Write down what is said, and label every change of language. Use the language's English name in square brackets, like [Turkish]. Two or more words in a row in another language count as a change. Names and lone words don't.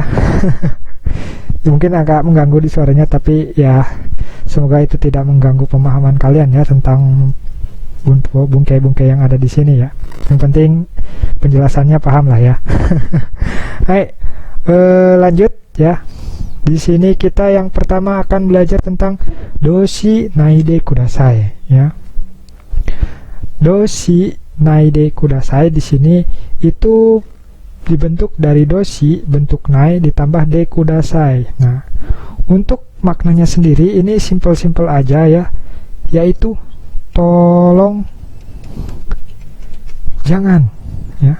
[Indonesian] Mungkin agak mengganggu di suaranya, tapi ya semoga itu tidak mengganggu pemahaman kalian ya tentang bungkai-bungkai yang ada di sini ya. Yang penting penjelasannya paham lah ya. Hai, lanjut ya. Di sini kita yang pertama akan belajar tentang [Japanese] 動詞ないでください [Indonesian] ya. [Japanese] 動詞ないでください [Indonesian] di sini itu dibentuk dari doshi, bentuk nai ditambah [Japanese] でください. [Indonesian] Nah, untuk maknanya sendiri ini simple-simple aja ya, yaitu tolong jangan ya.